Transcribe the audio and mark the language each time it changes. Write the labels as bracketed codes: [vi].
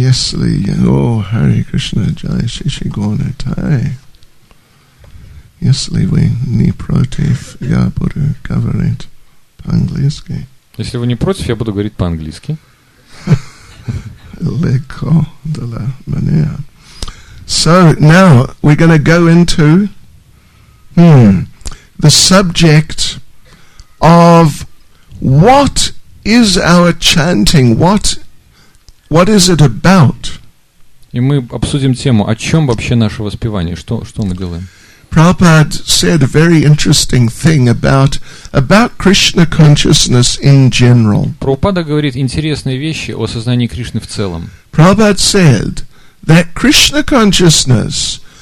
[ru] Если, Hare Krishna, Jai Shri Gornatai. Если вы не против, я буду говорить по-английски. Если вы не против, я буду говорить по-английски. Lego de la manera. [en] So now we're going to go into the subject of what is our chanting, what is it about? [ru] И мы обсудим тему, о чем вообще наше воспевание, что мы делаем. [en] Prabhupada said a very interesting thing about Krishna consciousness in general. [ru] Прабхупада говорит интересные вещи о сознании Кришны в целом. [en] Prabhupada said that Krishna consciousness